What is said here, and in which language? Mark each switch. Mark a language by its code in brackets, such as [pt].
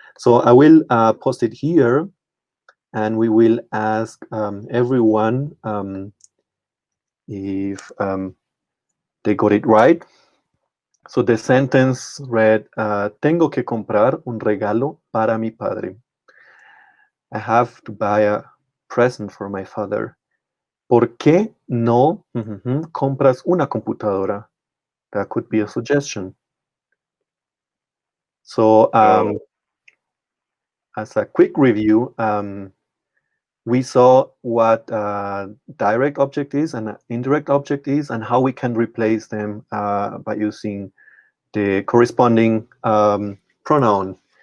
[en] So I will post it here, and we will ask everyone if they got it right. So the sentence read, [es] tengo que comprar un regalo para mi padre. [en] I have to buy a present for my father. [es] ¿Por qué no compras una computadora? [en] That could be a suggestion. So as a quick review, we saw what direct object is and indirect object is, and how we can replace them by using the corresponding pronoun.